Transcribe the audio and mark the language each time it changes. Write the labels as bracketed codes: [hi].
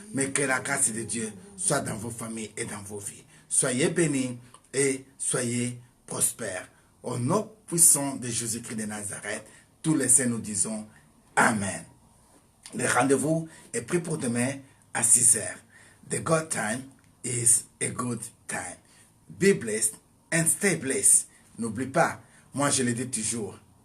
[fr] Mais que la grâce de Dieu soit dans vos familles et dans vos vies. Soyez bénis et soyez prospères. Au nom puissant de Jésus-Christ de Nazareth, tous les saints nous disons Amen. Le rendez-vous est pris pour demain à 6 heures. [en] The God time is a good time. Be blessed and stay blessed. [fr] N'oublie pas, moi je le dis toujours.